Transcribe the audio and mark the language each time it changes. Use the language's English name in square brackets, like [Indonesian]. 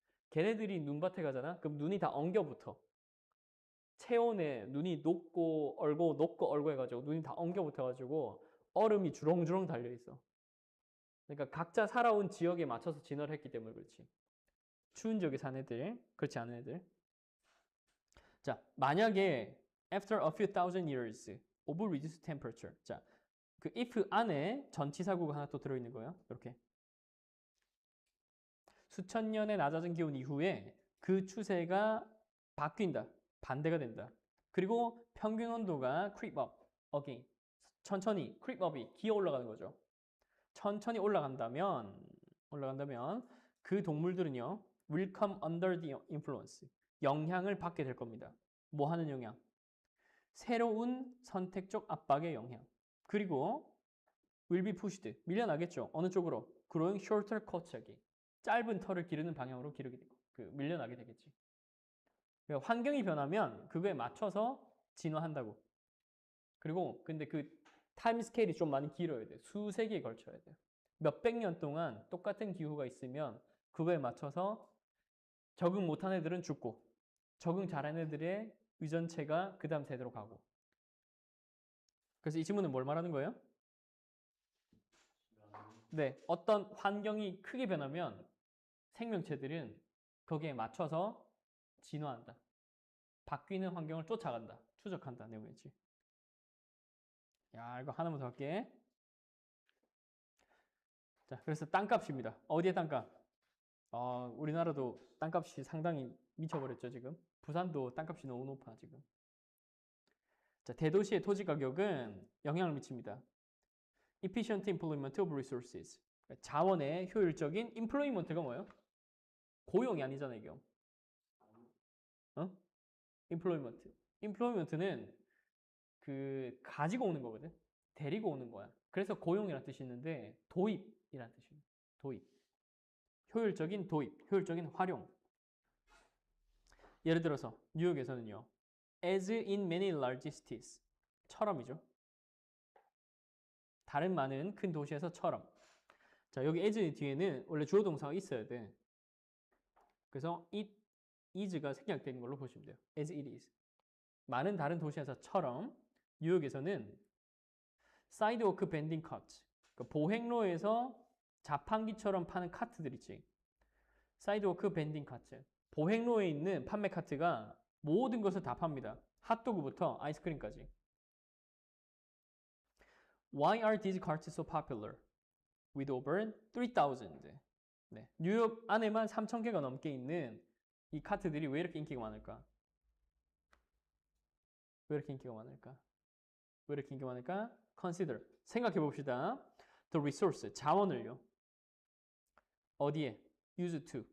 [Korean] 걔네들이 눈밭에 가잖아. 그럼 눈이 다 엉겨붙어. 체온에 눈이 녹고 얼고 녹고 얼고 해가지고 눈이 다 엉겨붙어가지고 얼음이 주렁주렁 달려있어. 그러니까 각자 살아온 지역에 맞춰서 진화를 했기 때문에 그렇지. 추운 지역에 사는 애들, 그렇지 않은 애들. 자, 만약에 [English] after a few thousand years of reduced temperature. [Korean] 자, 그 if 안에 전치사구가 하나 또 들어있는 거예요. 이렇게. 수천 년의 낮아진 기온 이후에 그 추세가 바뀐다. 반대가 된다. 그리고 평균 온도가 [English] creep up again. [Korean] 천천히 creep up이 기어 올라가는 거죠. 천천히 올라간다면 그 동물들은요 [English] will come under the influence. [Korean] 영향을 받게 될 겁니다. 뭐 하는 영향? 새로운 선택적 압박의 영향. 그리고 [English] will be pushed. [Korean] 밀려나겠죠. 어느 쪽으로? [English] growing shorter coats [Korean] 하기. 짧은 털을 기르는 방향으로 밀려나게 되겠지. 그러니까 환경이 변하면 그거에 맞춰서 진화한다고. 그리고 근데 그 타임 스케일이 좀 많이 길어야 돼. 수세기에 걸쳐야 돼. 몇백 년 동안 똑같은 기후가 있으면 그거에 맞춰서 적응 못한 애들은 죽고 적응 잘한 애들의 유전체가 그 다음 세대로 가고. 그래서 이 질문은 뭘 말하는 거예요? 네, 어떤 환경이 크게 변하면 생명체들은 거기에 맞춰서 진화한다. 바뀌는 환경을 쫓아간다. 추적한다. 내용이지. 야, 이거 하나만 더 할게. 자, 그래서 땅값입니다. 어디에 땅값? 우리나라도 땅값이 상당히 미쳐버렸죠, 지금. 부산도 땅값이 너무 높아, 지금. 자, 대도시의 토지 가격은 영향을 미칩니다. [English] Efficient employment of resources. [Korean] 자원의 효율적인 employment가 뭐예요? 고용이 아니잖아, 이게. [English] employment. [Korean] employment는 그 가지고 오는 거거든. 데리고 오는 거야. 그래서 고용이라는 뜻이 있는데 도입이라는 뜻이에요. 도입. 효율적인 도입, 효율적인 활용. 예를 들어서 뉴욕에서는요. [English] As in many large cities. [Korean] 처럼이죠. 다른 많은 큰 도시에서처럼. 자, 여기 as 뒤에는 원래 주어 동사가 있어야 돼. 그래서 [English] it is [Korean] 가 생략된 걸로 보시면 돼요. [English] as it is. [Korean] 많은 다른 도시에서처럼 뉴욕에서는 사이드워크 밴딩 카트. 그러니까 보행로에서 자판기처럼 파는 카트들 있지. 사이드워크 밴딩 카트. 보행로에 있는 판매 카트가 모든 것을 다 팝니다. 핫도그부터 아이스크림까지. [English] Why are these carts so popular? With over 3,000. 네. [Korean] 뉴욕 안에만 3,000개가 넘게 있는 이 카트들이 왜 이렇게 인기가 많을까? 왜 이렇게 인기가 많을까? 왜 이렇게 인기가 많을까? [English] Consider. [Korean] 생각해 봅시다. [English] The resource. [Korean] 자원을요. 어디에? [English] Use to.